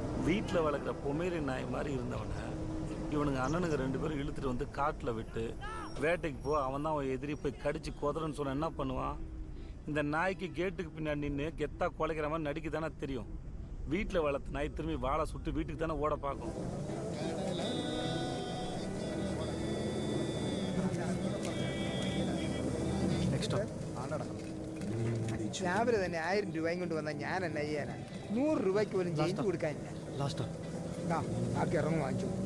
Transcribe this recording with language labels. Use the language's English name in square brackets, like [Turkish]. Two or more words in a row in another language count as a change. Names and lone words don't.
[Tamil] வீட்டில் வளர்க்குற பொமேரி நாய் மாதிரி இருந்தவனை இவனுங்க அண்ணனுங்க 2 பேரும் இழுத்துட்டு வந்து காட்டில் விட்டு வேட்டைக்கு போ, அவன் தான் அவன் எதிரி போய் கடிச்சு கொதறன்னு சொன்ன என்ன பண்ணுவான்? இந்த நாய்க்கு கேட்டுக்கு பின்னாடி நின்று கெத்தா குலைக்கிற மாதிரி நடிக்க தானே தெரியும். வீட்டில் வளர்த்த நாய் திரும்பி வாழை சுட்டு வீட்டுக்கு தானே ஓட பார்க்கும். [Malayalam] രാവിലെ തന്നെ 1000 രൂപയും കൊണ്ട് വന്നാൽ ഞാൻ എന്നാ ചെയ്യാനാ? 100 രൂപയ്ക്ക് പോലും ചേഞ്ച് കൊടുക്കാനില്ല. ബാക്കി ഇറങ്ങും വാങ്ങിച്ചു.